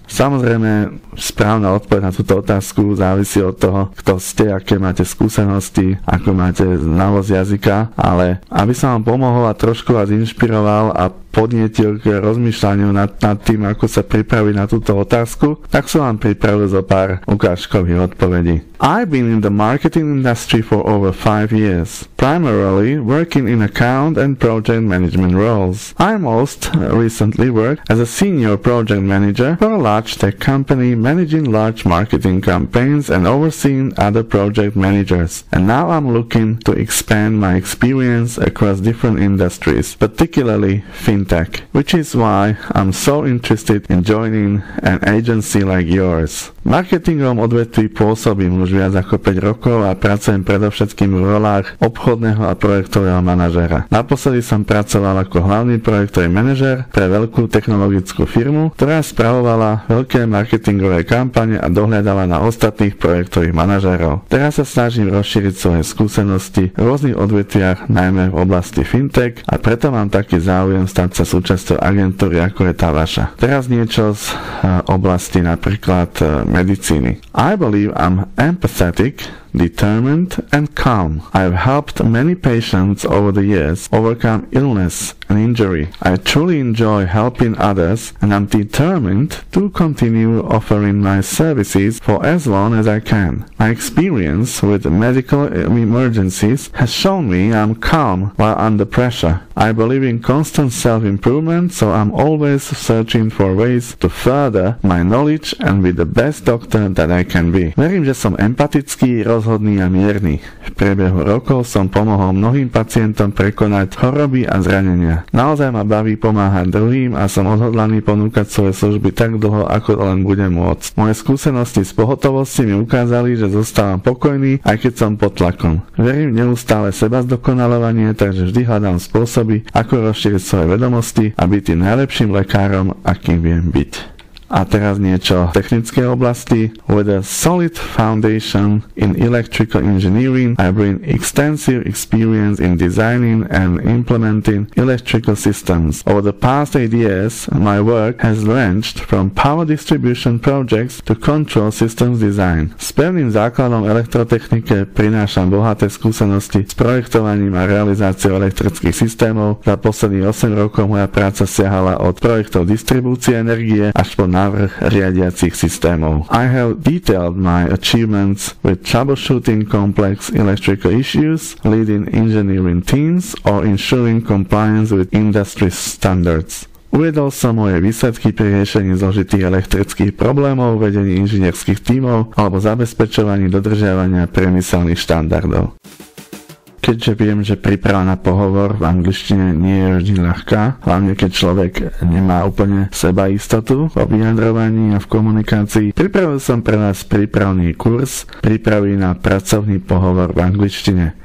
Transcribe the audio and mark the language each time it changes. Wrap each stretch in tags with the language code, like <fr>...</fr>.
<sk>Samozrejme, správna odpoveď na túto otázku závisí od toho, kto ste, aké máte skúsenosti, ako máte znalosť jazyka, ale aby som vám pomohol a trošku vás inšpiroval a podnietil k rozmýšľaniu nad tým, ako sa pripraviť na túto otázku, tak som vám pripravil zo pár ukážkových odpovedí.</sk> <en>I've been in the marketing industry for over 5 years, primarily working in account and project management roles. I most recently worked as a senior project manager for a large tech company managing large marketing campaigns and overseeing other project managers. And now I'm looking to expand my experience across different industries, particularly fintech, which is why I'm so interested in joining an agency like yours.</en> <sk>V marketingovom odvetví pôsobím už viac ako 5 rokov a pracujem predovšetkým v rolách obchodného a projektového manažéra. Naposledy som pracoval ako hlavný projektový manažér pre veľkú technologickú firmu, ktorá spravovala veľké marketingové kampane a dohľadala na ostatných projektových manažérov. Teraz sa snažím rozšíriť svoje skúsenosti v rôznych odvetviach, najmä v oblasti fintech, a preto mám taký záujem stať sa súčasťou agentúry, ako je tá vaša. Teraz niečo z oblasti napríklad medicíny.</sk> <en>I believe I'm empathetic, determined and calm. I've helped many patients over the years overcome illness and injury. I truly enjoy helping others and I'm determined to continue offering my services for as long as I can. My experience with medical emergencies has shown me I'm calm while under pressure. I believe in constant self-improvement, so I'm always searching for ways to further my knowledge and be the best doctor that I can be.</en> <sk>Verím, že som empatický, rozhodný a mierny. V priebehu rokov som pomohol mnohým pacientom prekonať choroby a zranenia. Naozaj ma baví pomáhať druhým a som odhodlaný ponúkať svoje služby tak dlho, ako len budem môcť. Moje skúsenosti z pohotovosti mi ukázali, že zostávam pokojný, aj keď som pod tlakom. Verím neustále seba zdokonaľovanie, takže vždy hľadám spôsoby, ako rozšíriť svoje vedomosti a byť tým najlepším lekárom, akým viem byť. A teraz niečo v technickej oblasti.</sk> <en>With a solid foundation in electrical engineering, I bring extensive experience in designing and implementing electrical systems. Over the past 8 years, my work has ranged from power distribution projects to control systems design.</en> <sk>S pevným základom elektrotechnike prinášam bohaté skúsenosti s projektovaním a realizáciou elektrických systémov. Za posledných 8 rokov moja práca siahala od projektov distribúcie energie až po návrh riadiacich systémov.</sk> <en>I have detailed my achievements with troubleshooting complex electrical issues, leading engineering teams, or ensuring compliance with industry standards.</en> <sk>Uvedol som moje výsledky pri riešení zložitých elektrických problémov, vedení inžinierských tímov alebo zabezpečovaní dodržiavania priemyselných štandardov. Keďže viem, že príprava na pohovor v angličtine nie je vždy ľahká, hlavne keď človek nemá úplne sebaistotu o vyjadrovaní a v komunikácii, pripravil som pre vás prípravný kurz prípravy na pracovný pohovor v angličtine.</sk>